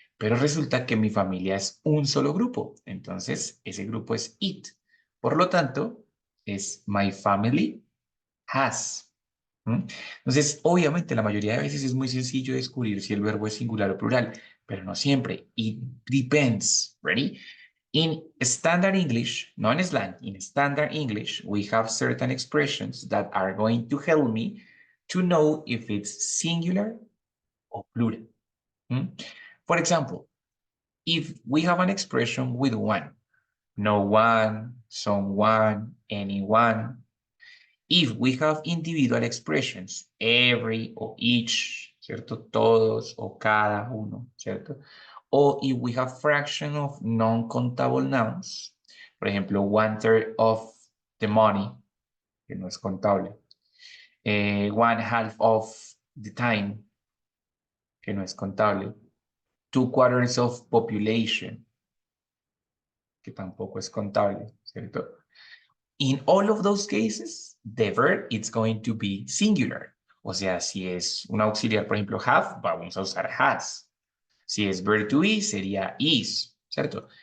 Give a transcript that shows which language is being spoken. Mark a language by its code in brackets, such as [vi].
[es] Pero resulta que mi familia es un solo grupo. Entonces, ese grupo es it. Por lo tanto, es [en] my family has. [es] Entonces, obviamente, la mayoría de veces es muy sencillo descubrir si el verbo es singular o plural, pero no siempre. [en] It depends. ¿Ready? In standard English, not in slang, in standard English, we have certain expressions that are going to help me to know if it's singular or plural. For example, if we have an expression with one, no one, someone, anyone, if we have individual expressions, every or each, ¿cierto? [es] Todos o cada uno, ¿cierto? O [en] if we have fraction of non-countable nouns, [es] por ejemplo, 1/3 [en] of the money, [es] que no es contable, 1/2 [en] of the time, [es] que no es contable, 2/4 [en] of population, [es] que tampoco es contable, ¿cierto? [en] In all of those cases, the verb is going to be singular. [es] O sea, si es un auxiliar, por ejemplo, have, vamos a usar has. Si es verb to be, sería is, ¿cierto?